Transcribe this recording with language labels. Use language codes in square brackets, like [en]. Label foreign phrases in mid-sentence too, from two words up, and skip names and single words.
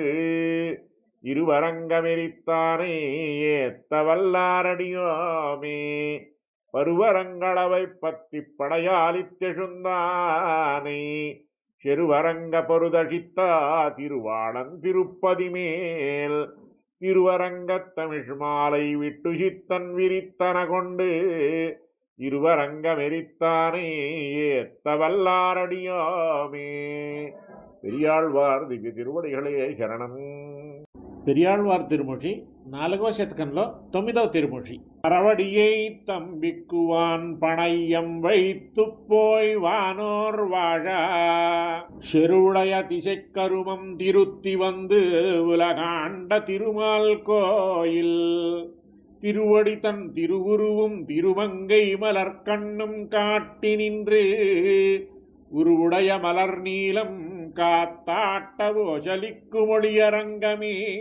[ta] இருவரங்கமெரித்தானே ஏத்த வல்லாரடியோமே பருவரங்களவை பத்தி படையாலித்தெழுந்தானே செருவரங்க பொருதழித்தா திருவாளன் திருப்பதி மேல் திருவரங்கத் தமிழ் மாலை விட்டு சித்தன் விரித்தன கொண்டு இருவரங்கமெரித்தானே ஏத்த வல்லாரடியோமே. பெரியாழ்வார் திவ்ய திருவடிகளே சரணம். [te] పెరియాళ్వార్ తిరుమొഴి 4వ శతకంలో 9వ తిరుమొഴి. [ta] அறவடியை தம்பிக்குவான் பணையம் வைத்து போய் வானோர் வாழ செருவுடைய திசைக்கருமம் திருத்தி வந்து உலகாண்ட திருமால் கோயில் திருவடி தன் திருவுருவும் திருமங்கை மலர்கண்ணும் காட்டி நின்று உருவுடைய மலர் நீலம் காத்தாட்டவோ சலிக்குமொழியரங்கமே